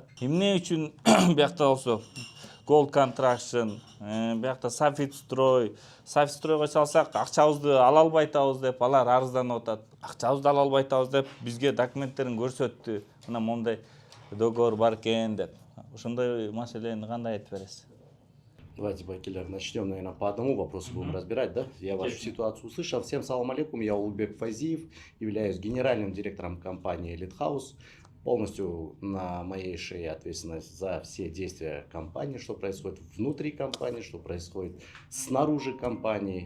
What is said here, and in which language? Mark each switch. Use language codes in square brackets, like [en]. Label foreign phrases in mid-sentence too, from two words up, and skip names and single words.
[ky] Эмне үчүн биякта болсо Gold Construction, биякта Софитстройго чалсак акчабызды ала албай атабыз деп алар арызданып атат. Акчабызды ала албай атабыз деп бизге документтерин көрсөттү. Мына мондай договор бар экен деп. Ошондой маселени кандай айтып бересиз? [ru] Давайте, Байкелер, начнем, наверное, по одному вопросу будем разбирать, да? Я вашу ситуацию услышал. Всем [ar] سلام عليكم, [ru] я Улугбек Файзиев, являюсь генеральным директором компании Elite House. Полностью на моей шее ответственность за все действия компании, что происходит внутри компании, что происходит снаружи компании.